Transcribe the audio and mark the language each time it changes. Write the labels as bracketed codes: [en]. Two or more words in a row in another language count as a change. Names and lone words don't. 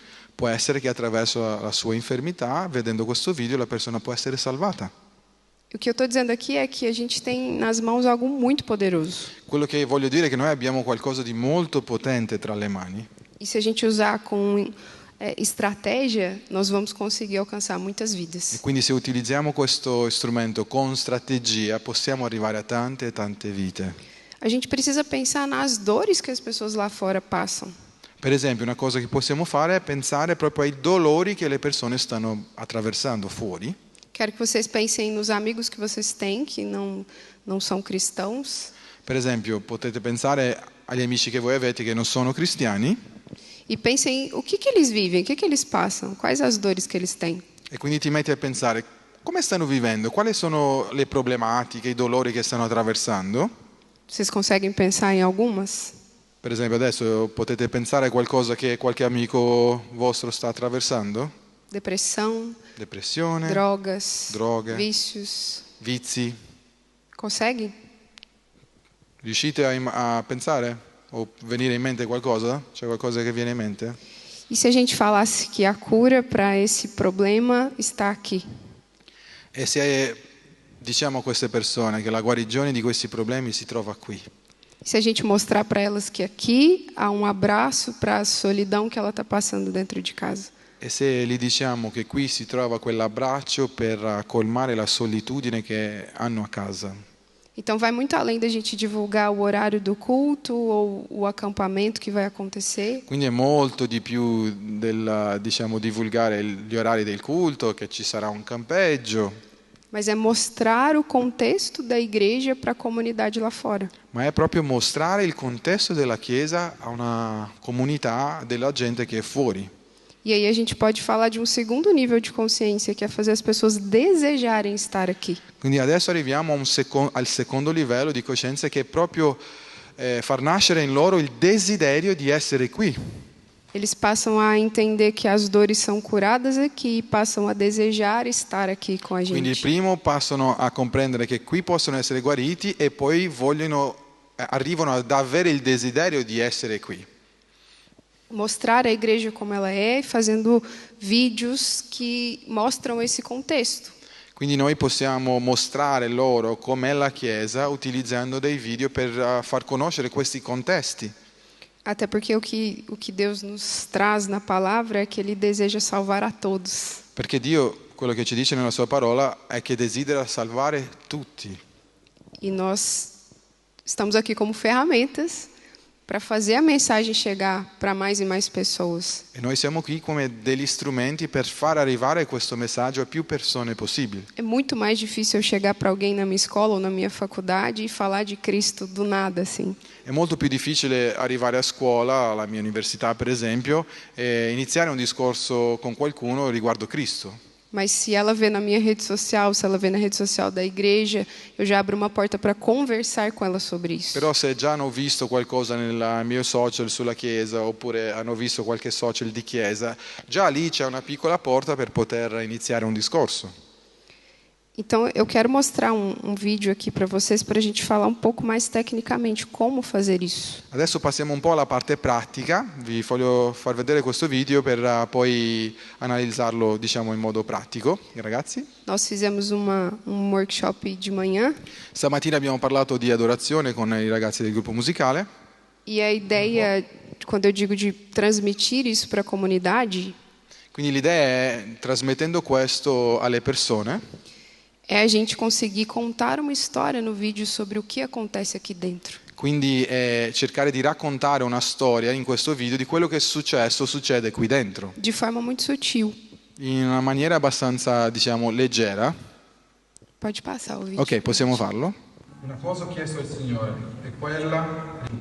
[it] può essere che attraverso la sua infermità, vedendo questo video, la persona può essere salvata. [pt] O que eu estou dizendo aqui é que a gente tem nas mãos algo muito poderoso. [it] Quello che voglio dire è che noi abbiamo qualcosa di molto potente tra le mani. [pt] E se a gente usar com estratégia, nós vamos conseguir alcançar muitas [it] E [pt] vidas. [it] quindi se utilizziamo questo strumento con strategia, possiamo arrivare a tante e tante vite. [pt] A gente precisa pensar nas dores que as pessoas lá fora passam. [it] Per esempio, una cosa che possiamo fare è pensare proprio ai dolori che le persone stanno attraversando fuori. [pt] Quero que vocês pensem nos amigos que vocês têm que não são cristãos. [it] Per esempio, potete pensare agli amici che voi avete che non sono cristiani [pt] E pensem o que eles vivem, o que eles passam, quais as dores que eles têm. [it] e quindi ti metti a pensare come stanno vivendo, quali sono le problematiche, i dolori che stanno attraversando. [pt] Vocês conseguem pensar em algumas? [it] Per esempio, adesso potete pensare a qualcosa che qualche amico vostro sta attraversando? [pt] Depressão, [it] Depressione, [pt] drogas, [it] droghe, [pt] vícios. [it] vizi. [pt] Conseguem? [it] Riuscite a pensare? O venire in mente qualcosa? C'è qualcosa che viene in mente? [pt] E se a gente falasse que a cura para esse problema está aqui? [it] E se diciamo a queste persone che la guarigione di questi problemi si trova qui? [pt] Se a gente mostrar para elas que aqui há um abraço para a solidão que ela está passando dentro de casa? [it] E se gli diciamo che qui si trova quell'abbraccio per colmare la solitudine che hanno a casa? [pt] Então vai muito além da gente divulgar o horário do culto ou o acampamento que vai acontecer. [it] Quindi è molto di più del, diciamo, divulgare gli orari del culto, che ci sarà un campeggio, [pt] Mas é mostrar o contexto da igreja para a comunidade lá fora. [it] ma è proprio mostrare il contesto della Chiesa a una comunità della gente che è fuori. [pt] E aí a gente pode falar de um segundo nível de consciência, que é fazer as pessoas desejarem estar aqui. [it] Quindi adesso arriviamo al secondo livello di coscienza, che è proprio far nascere in loro il desiderio di essere qui. [pt] Eles passam a entender que as dores são curadas aqui e passam a desejar estar aqui com a [it] Quindi il [pt] gente. [it] primo passano a comprendere che qui possono essere guariti e poi arrivano ad avere il desiderio di essere qui. [pt] mostrar a igreja como ela é, fazendo vídeos que mostram esse contexto. [it] Quindi noi possiamo mostrare loro com'è la Chiesa utilizzando dei video per far conoscere questi contesti. [pt] Até porque o que Deus nos traz na palavra é que Ele deseja salvar a todos. [it] Perché Dio, quello che ci dice nella sua parola, è che desidera salvare tutti. [pt] E nós estamos aqui como ferramentas para fazer a mensagem chegar para mais e mais pessoas. [it] E noi siamo qui come degli strumenti per far arrivare questo messaggio a più persone possibile. [pt] É muito mais difícil eu chegar para alguém na minha escola ou na minha faculdade e falar de Cristo do nada, assim. [it] È molto più difficile arrivare a scuola, alla mia università per esempio, e iniziare un discorso con qualcuno riguardo Cristo. [pt] Mas se ela vê na minha rede social, se ela vê na rede social da igreja, eu já abro uma porta para conversar com ela sobre isso. [it] Però se già hanno visto qualcosa nel mio social sulla Chiesa, oppure hanno visto qualche social di Chiesa, già lì c'è una piccola porta per poter iniziare un discorso. [pt] Então, eu quero mostrar um vídeo aqui para vocês, para a gente falar um pouco mais tecnicamente como fazer isso. [it] Adesso passiamo un po' alla parte pratica, vi voglio far vedere questo video per poi analizzarlo, diciamo, in modo pratico, ragazzi. [pt] Nós fizemos um workshop de manhã. [it] Stamattina abbiamo parlato di adorazione con i ragazzi del gruppo musicale. [pt] E a ideia, quando eu digo de transmitir isso para a comunidade, [it] Quindi l'idea è, trasmettendo questo alle persone, [pt] é a gente conseguir contar uma história no vídeo sobre o que acontece aqui dentro. [it] quindi cercare di raccontare una storia in questo video di quello che è successo, succede qui dentro, [pt] De forma muito sutil. [it] in una maniera abbastanza, diciamo, leggera. [pt] Pode passar o vídeo. [it] Ok, possiamo farlo? Una cosa ho chiesto al Signore, è quella di